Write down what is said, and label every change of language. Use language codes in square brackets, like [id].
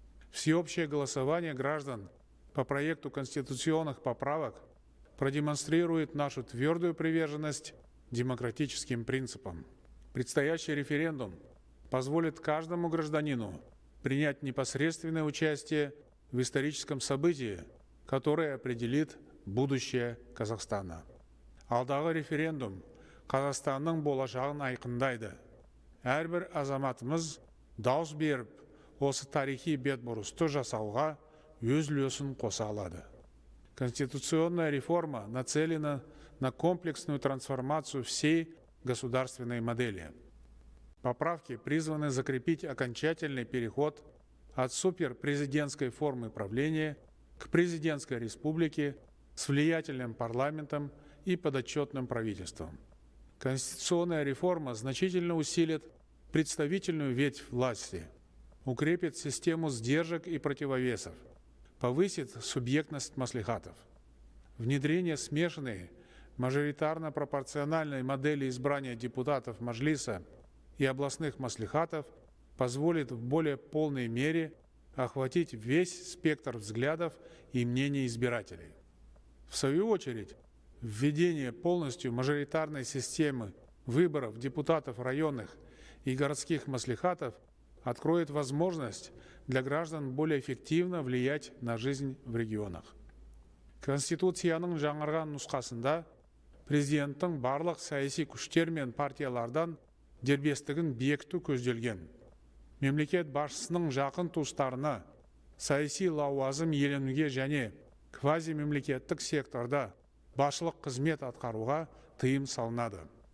[ru] Всеобщее голосование граждан по проекту конституционных поправок продемонстрирует нашу твердую приверженность демократическим принципам. Предстоящий референдум позволит каждому гражданину принять непосредственное участие в историческом событии, которое определит будущее Казахстана. [kk] Алдағы референдум Қазақстанның болашағын айқындайды. Әрбір азаматымыз дауыс беріп, осы тарихи бетбұрысты жасауға өз үлесін қоса алады. [ru] Конституционная реформа нацелена на комплексную трансформацию всей государственной модели. Поправки призваны закрепить окончательный переход от суперпрезидентской формы правления к президентской республике с влиятельным парламентом и подотчетным правительством. Конституционная реформа значительно усилит представительную ветвь власти, укрепит систему сдержек и противовесов, повысит субъектность маслихатов. Внедрение смешанной мажоритарно-пропорциональной модели избрания депутатов Маджлиса и областных маслихатов позволит в более полной мере охватить весь спектр взглядов и мнений избирателей. В свою очередь, введение полностью мажоритарной системы выборов депутатов районных и городских маслихатов откроет возможность для граждан более эффективно влиять на жизнь в регионах. [kk] Конституцияның жаңарған нұсқасында президенттің барлық саяси күштер мен партиялардан дербестігін бекіту көзделген. Мемлекет басшысының жақын туыстарына саяси лауазым иеленуге және квазимемлекеттік секторда басшылық қызмет атқаруға тыйым салынады.